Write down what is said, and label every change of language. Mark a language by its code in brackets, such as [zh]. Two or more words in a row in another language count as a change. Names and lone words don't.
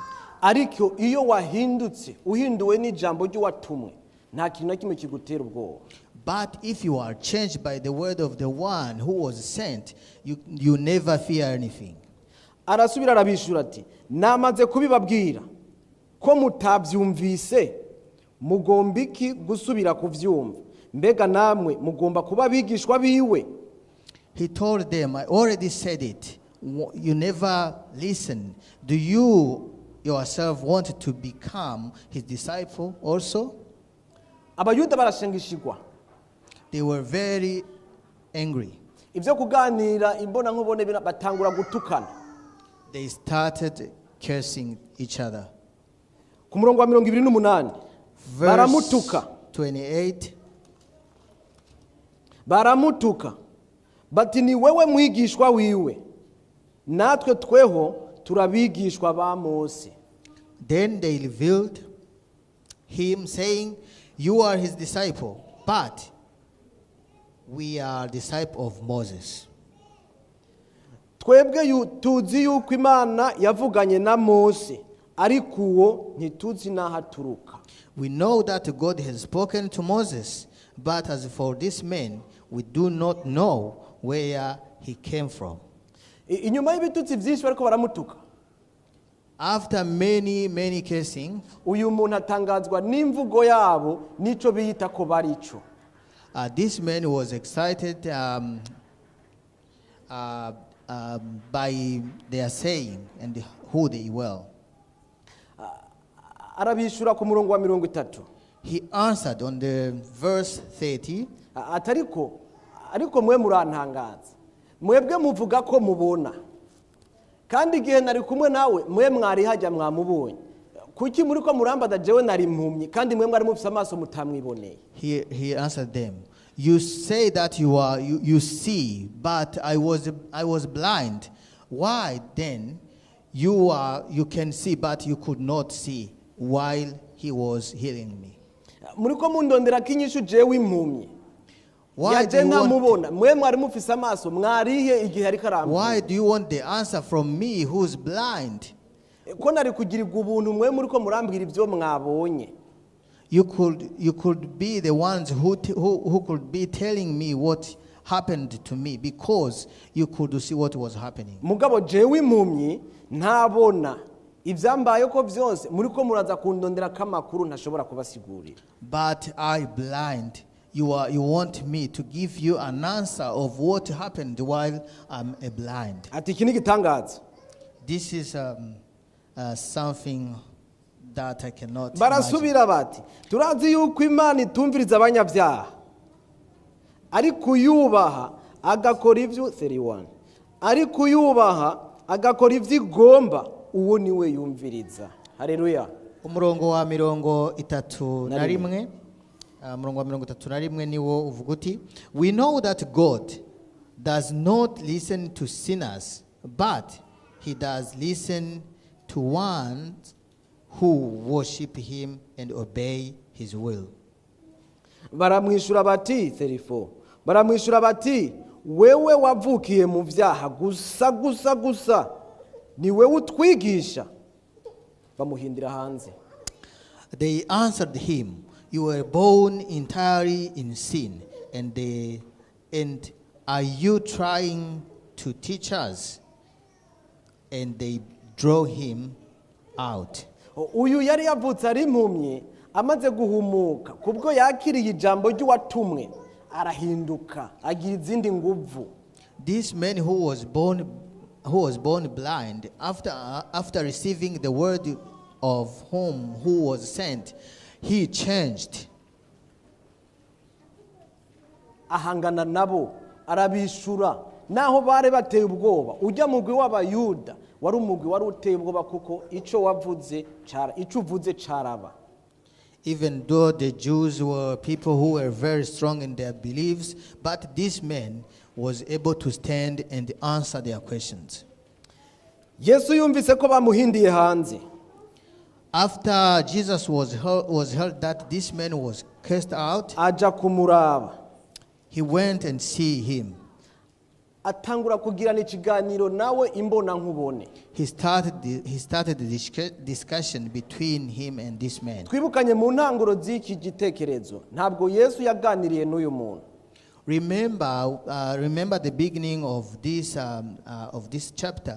[rn] Ariko iyo wahindutse uhinduwe n'ijambo ry'uwatumwe nta kintu na kimwe kigutera ubwoba. [en] But if you are changed by the word of the one who was sent, you never fear anything. [rn] Arasubira arabishura ati namaze kubibabwira ko mutabyumvise, mugomba iki gusubira kuvyumva? Mbega namwe mugomba kuba abigishwa biwe. [en] He told them, I already said it. You never listen. Do you yourself want to become his disciple also? [rn] Abayuda barashengishigwa. [en] They were very angry. [rn] Ibyo kuganira imbona nkubone batangura gutukana. [en] They started cursing each other. [rn] Ku murongo wa 28 baramutuka. 28. Baramutuka bati ni wewe mwigishwa wiwe, natwe tweho turabigishwa ba Mose. [en] Then they revealed him, saying, you are his disciple, but we are disciple of Moses. [rn] Twebwe tuzi yuko Imana yavuganye na Mose, ariko uwo ntituzi naho aturuka. [en] We know that God has spoken to Moses, but as for this man, we do not know where he came from. [rn] Inyuma y'ibitutsi byinshi bariko baramutuka, [en] After many cursing, [rn] uyu muntu atangazwa n'imvugo yabo nico biyita ko barico. [en] this man was excited by their saying and who they were. [rn] Arabishura ku murongo wa 30. [en] He answered on the verse 30, [rn] ariko mwe murantangaza, mwebwe muvuga ko mubona, kandi igihe nari kumwe nawe mwe mwari hajya mwamubonye. Kuki muri ko murambaza jewe nari impumyi kandi mwe mwari mufise amaso mutamwiboneye? [en] he answered them, you say that you see, but I was blind. Why then you can see, but you could not see while he was healing me? [rn] Muri ko mundondera kinyishu jewe impumyi. [en] Why do you want the answer from me who's blind? You could be the ones who could be telling me what happened to me, because you could see what was happening. [rn] Mugabo jewe impumyi ntabona ivyambaye ko byose muri ko muraza kundondera kamakuru ntashobora kubasigurira. [en] But I blind. You want me to give you an answer of what happened while I'm blind. [rn] Ati iki ni gitangaza. [en] This is something that I cannot [rn] barasubira bati turazi yuko Imana itumviriza abanyabyaha, ariko yubaha agakora ivyo 31, ariko yubaha agakora ivyo igomba, uwo niwe yumviriza. Haleluya. Umurongo wa 31 murongo wa 31 niwo uvuga uti, [en] we know that God does not listen to sinners, but he does listen to ones who worship him and obey his will. [rn] Baramwishura bati 34, baramwishura bati wewe wavukiye mu vyaha gusa ni wewe utwigisha. Bamuhindira hanze. [en] They answered him, you were born entirely in sin, and are you trying to teach us? And they draw him out. [rn] Uyu yari yavutse ari impumyi, amaze guhumuka kubwo yakiriye ijambo ry'uwatumwe arahinduka agira izindi nguvu. [en] This man who was born blind, after receiving the word of who was sent, he changed. [rn] ahangana nabo arabishura naho bare bateye ubwoba ujya mugwi w'abayuda wari umugwi wari uteye ubwoba kuko ico uvuze caraba. [en] Even though the Jews were people who were very strong in their beliefs, but this man was able to stand and answer their questions. [rn] Yesu yumvise ko bamuhindiye hanze. [en] After Jesus was heard that this man was cast out, [rn] aja kumuraba. [en] he went and see him. [rn] Atangura kugirana ikiganiro nawe imbona nkubone. [en] He started the discussion between him and this man. [rn] Twibukanye mu ntanguro z'iki gitekerezo ntabwo Yesu yaganiriye n'uyu muntu. [en] Remember the beginning of this chapter.